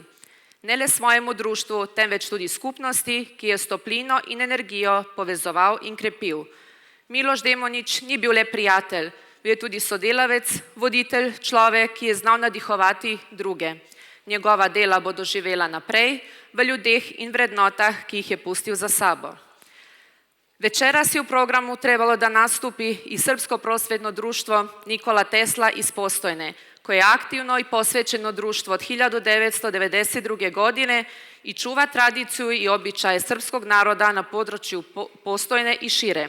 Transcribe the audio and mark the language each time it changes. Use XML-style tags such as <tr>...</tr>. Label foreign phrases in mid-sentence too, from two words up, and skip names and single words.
<sl>Ne le svojemu društvu, temveč tudi skupnosti, ki je s toplino in energijo povezoval in krepil. Miloš Demonič ni bil le prijatelj, bil je tudi sodelavec, voditelj, človek, ki je znal nadihovati druge. Njegova dela bodo živela naprej v ljudeh in vrednotah, ki jih je pustil za sabo.</sl> <sr>Večeras je v programu trebalo, da nastupi i Srpsko prosvetno društvo Nikola Tesla iz Postojne, koje je aktivno i posvećeno društvo od 1992. godine i čuva tradiciju i običaje srpskog naroda na području Postojne i šire.</sr>